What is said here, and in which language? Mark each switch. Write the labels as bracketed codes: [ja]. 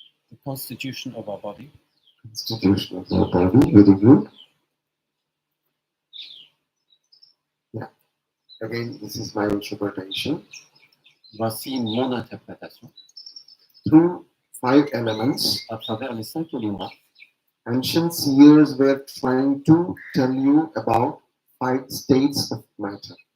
[en] The constitution of our body. Constitution of the body. Very good. Yeah. Again, this is my interpretation. [fr] Voici mon interprétation. [en] Through 5 elements, [fr] À travers les 5 éléments, [en] ancient seers were trying to tell you about 5 states of matter.